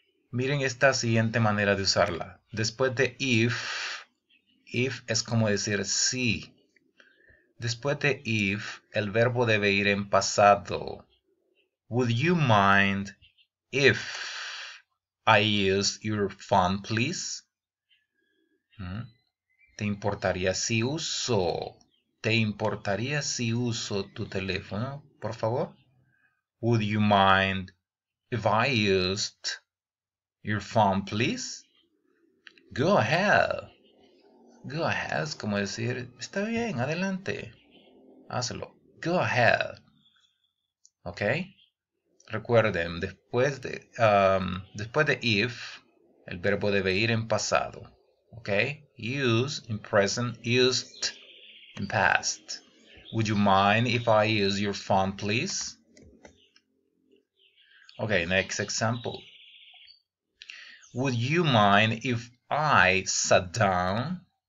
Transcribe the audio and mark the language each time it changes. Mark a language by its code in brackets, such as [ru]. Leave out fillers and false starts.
[es] Miren esta siguiente manera de usarla. Después de if es como decir sí. Después de if, el verbo debe ir en pasado. [en] Would you mind if I used your phone, please? [es] ¿Te importaría si uso? ¿Te importaría si uso tu teléfono, por favor? [en] Would you mind if I used your phone, please? Go ahead. Go ahead [es] es como decir, está bien, adelante. Hazlo. Go ahead. ¿Ok? Recuerden, después de if, el verbo debe ir en pasado. ¿Ok? [en] Use in present, used in past. Would you mind if I use your phone, please? Okay, next example. Would you mind if I sat down?